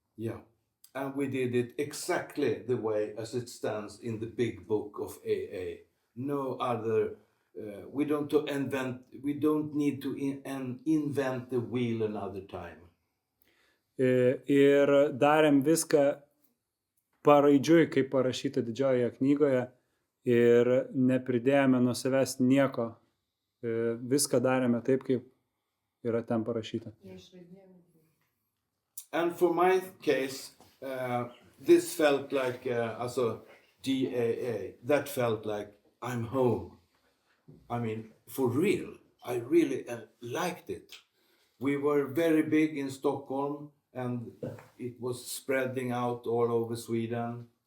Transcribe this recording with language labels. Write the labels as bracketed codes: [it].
[en] Yeah, and we did it exactly the way as it stands in the big book of AA. No other. We don't need to invent the wheel another time. [lt] Ir darėm viską paraidžiui, kaip parašyta didžiojoje knygoje, ir nepridėjome nuo savęs nieko. Viską darėme taip, kaip yra ten parašyta. [en] And for my case, this felt like DAA. That felt like I'm home. I mean, for real, I really liked it. We were very big in Stockholm and it was spreading out all over Sweden.